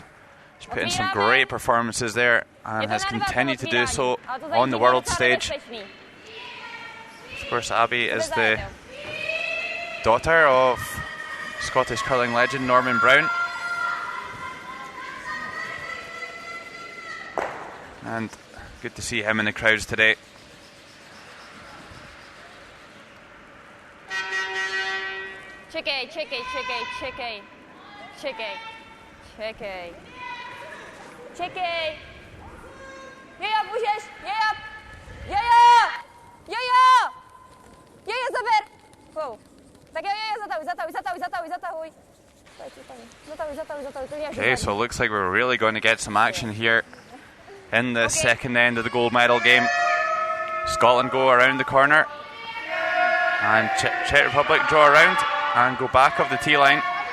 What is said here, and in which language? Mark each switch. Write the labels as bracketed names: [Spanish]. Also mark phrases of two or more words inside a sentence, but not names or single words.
[English] She's put in some great performances there and has continued to do so on the world stage. Of course, Abby is the daughter of Scottish curling legend Norman Brown. And good to see him in the crowds today. [Czech] Čekej, čekej, čekej, čekej. Čekej, čekej. Čekej. Jejo, můžeš, jejo. Jejo. Jejo. Jejo, zaber. Wow. Tak jo, jejo, zatahuj. [English] Okay, so it looks like we're really going to get some action here in the second end of the gold medal game. Scotland go around the corner, and Czech Republic draw around and go back of the tee line.